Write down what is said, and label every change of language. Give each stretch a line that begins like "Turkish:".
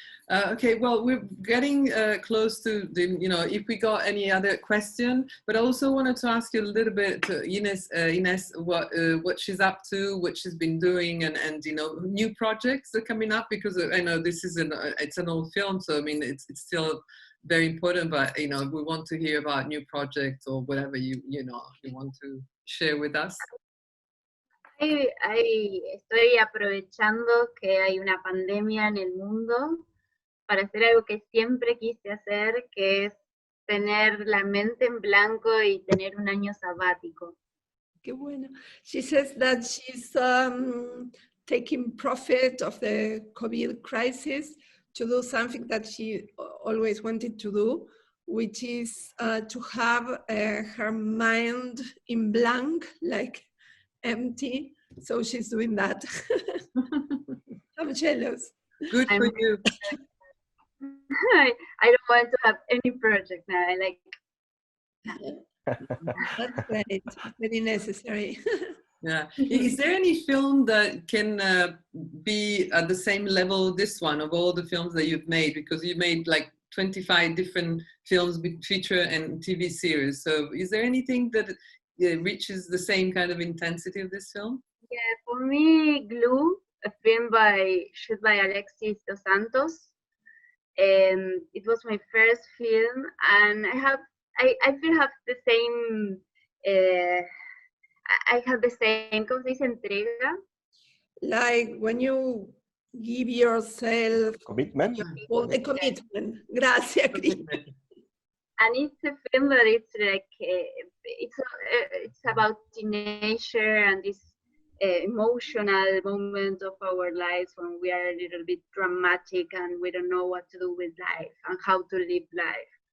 English: Okay, well, we're getting close to the, you know, if we got any other question, but I also wanted to ask you a little bit, Inés, what she's up to, what she's been doing, and you know, new projects that are coming up, because I know this is it's an old film, so I mean, it's still very important, but you know, we want to hear about new projects or whatever you want to share with us.
Spanish: Estoy aprovechando que hay una pandemia en el mundo para hacer algo que siempre quise hacer, que es tener la mente en blanco y tener un año sabático. Qué bueno.
English: She says that she's taking profit of the COVID crisis to do something that she always wanted to do, which is to have her mind in blank, like empty. So she's doing that. I'm jealous. Good for you. I don't want to have any project now. I like. That's great. Very necessary. Yeah. Is there any film that can be at the same level this one, of all the films that you've made? Because you made like 25 different films, feature and TV series. So is there anything that reaches the same kind of intensity of this film? Yeah, for me, Glue, a film shot by Alexis Dos Santos. It was my first film, and I feel have the same. I have the same, ¿cómo se dice, entrega? Like when you give yourself commitment. The commitment. Gracias, Cris. And it's a film that it's like it's about teenager and this emotional moment of our lives when we are a little bit dramatic and we don't know what to do with life and how to live life.